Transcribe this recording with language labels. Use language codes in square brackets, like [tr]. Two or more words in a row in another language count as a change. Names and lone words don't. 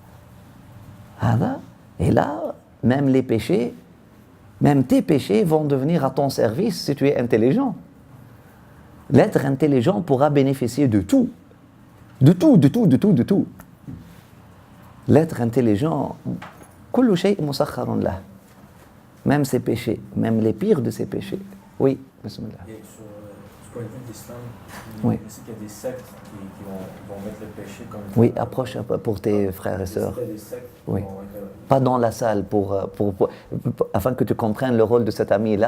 [fr] Et là, même les péchés, même tes péchés vont devenir à ton service si tu es intelligent. L'être intelligent pourra bénéficier de tout. De tout, de tout, de tout, de tout. L'être intelligent, [ar] كل شيء مسخر له. [fr] Même ses péchés, même les pires de ses péchés. Oui, bismillah. Et sur ce point de vue d'islam, oui. Je sais qu'il y a des sectes qui vont mettre le péché comme... Oui, approche un peu pour tes frères et sœurs. Il y a des sectes qui oui. vont être... Pas dans la salle, afin que tu comprennes le rôle de cet ami-là.